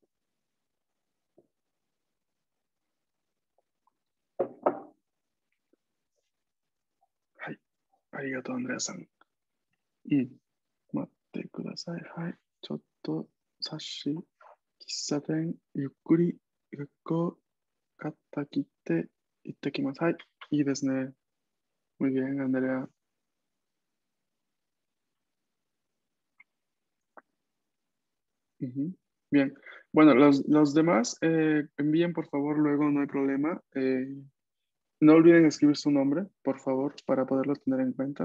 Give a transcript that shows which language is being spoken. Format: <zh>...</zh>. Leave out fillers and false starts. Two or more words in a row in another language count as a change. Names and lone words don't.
<ja>Hi, arigato, Andrea-san. 待ってください。はい。ちょっと、冊子、喫茶店、ゆっくり、学校、肩切って行ってきます。はい。いいですね。</ja> <es>Muy bien, Andrea. Ujú. Bien. Bueno, los demás envíen por favor luego, no hay problema. No olviden escribir su nombre, por favor, para poderlo tener en cuenta.</es>